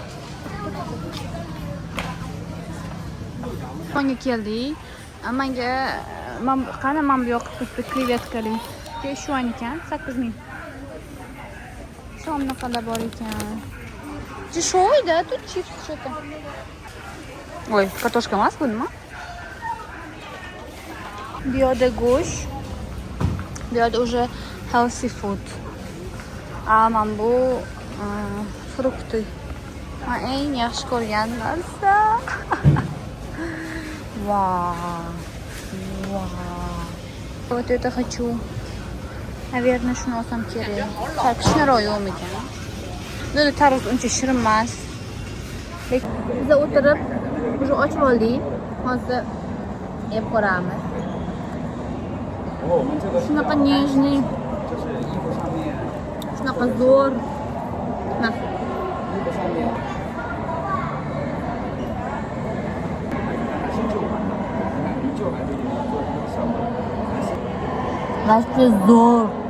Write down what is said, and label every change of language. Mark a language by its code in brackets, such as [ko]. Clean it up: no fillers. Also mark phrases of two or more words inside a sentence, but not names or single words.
[uz] Menga keldik. Menga qani men bu yoqqa bitta krevetkali. Shu ekan 8000. Shomnaqalar bor ekan. [ru] Dешёвый-da, тут чипсы что-то. Ой, картошка [uz] emas bu nima? Bu yoqda go'sht. Bu yoqda уже [en] healthy food. [uz] Men bu frukti. Men eng yaxshi ko'rgan narsa. [ru] Вау. Вот это хочу. Наверное, [uz] shuni olsam kerak. Tarkishnaroq yo'qmikan? Lekin tarvuz uncha shirin emas. Biz o'tirib, уже ochib oldik. Hozir yeb ko'ramiz. Shunaqa нежный. Shunaqa zo'r. Вообще zo'r.